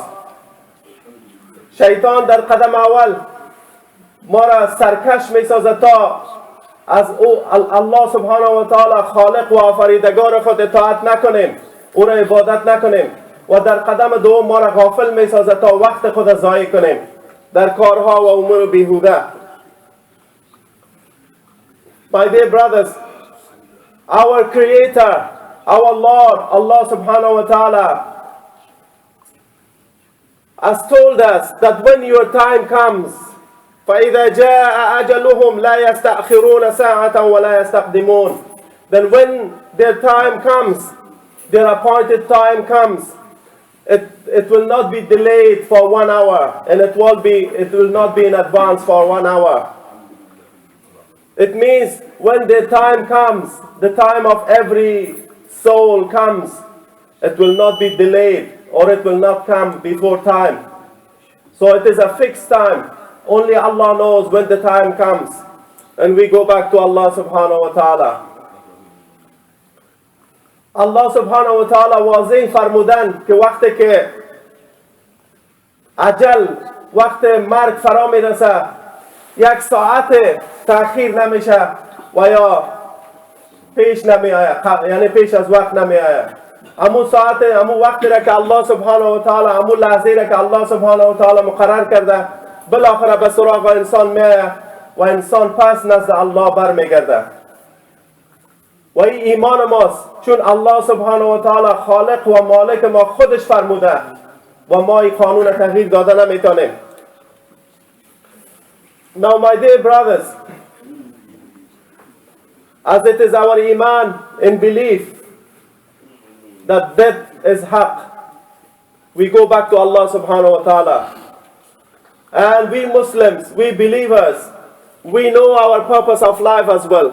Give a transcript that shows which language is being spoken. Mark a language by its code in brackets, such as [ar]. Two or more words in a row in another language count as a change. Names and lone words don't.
[fa] شیطان در قدم اول ما را سرکش می سازه تا از الله [ar] سبحانه و تعالی [fa] خالق و آفریدگار خود اطاعت نکنیم، او را عبادت نکنیم، و در قدم دوم ما را غافل می سازه تا وقت خود ضایع کنیم در کارها و امور بیهوده. [en] My dear brothers, our Creator, our Lord, Allah [ar] سبحانه وتعالى [en] has told us that when your time comes, [ar] فَإِذَا جَاءَ أَجَلُهُمْ لَا يَسْتَأْخِرُونَ سَاعَةً وَلَا يَسْتَقْدِمُونَ. [en] Then when their time comes, their appointed time comes, it will not be delayed for 1 hour, and it will not be in advance for 1 hour. It means when the time comes, the time of every soul comes, it will not be delayed or it will not come before time. So it is a fixed time. Only Allah knows when the time comes, and we go back to Allah [ar] سبحانه وتعالى. [fa] Allah [ar] سبحانه وتعالى [fa] واضح فرمودن که وقتی که اجل، وقت مرگ فرا میرسه، 1 ساعت تأخیر نمیشه و یا پیش نمی آید، یعنی پیش از وقت نمی آید. امو ساعت، امو وقتی را که الله [ar] سبحانه و تعالی، [fa] امو لحظه را که الله [ar] سبحانه و تعالی [fa] مقرر کرده، بالاخره به سراغ انسان می آید و انسان پس نزد الله بر می گرده. و این ایمان ماست، چون الله [ar] سبحانه و تعالی [fa] خالق و مالک ما خودش فرموده و ما این قانون تغییر داده نمیتونیم. [en] Now my dear brothers, as it is our iman in belief that death is haq, we go back to Allah [ar] سبحانه وتعالى. [en] And we Muslims, we believers, we know our purpose of life as well.